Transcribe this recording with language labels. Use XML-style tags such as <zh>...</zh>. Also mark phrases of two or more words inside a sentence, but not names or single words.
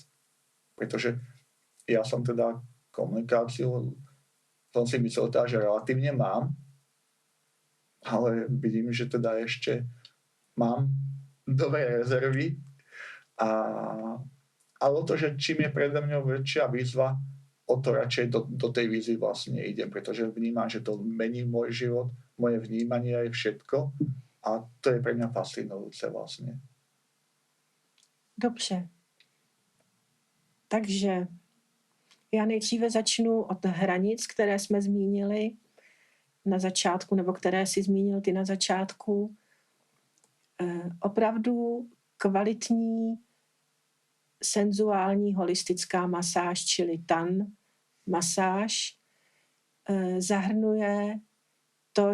<sk>Pretože ja som teda komunikáciu, som si myslel teda, že relatívne mám, ale vidím, že teda ešte mám dobré rezervy ale o to, že čím je predo mňou väčšia výzva, o to radšej do tej výzvy vlastne idem, pretože vnímam, že to mení môj život, moje vnímanie aj všetko a to je pre mňa fascinujúce vlastne.</sk> <cs>Dobře. Takže já nejdříve začnu od hranic, které jsme zmínili na začátku, nebo které si zmínil ty na začátku. Opravdu kvalitní senzuální holistická masáž, čili tan masáž, zahrnuje to,</cs>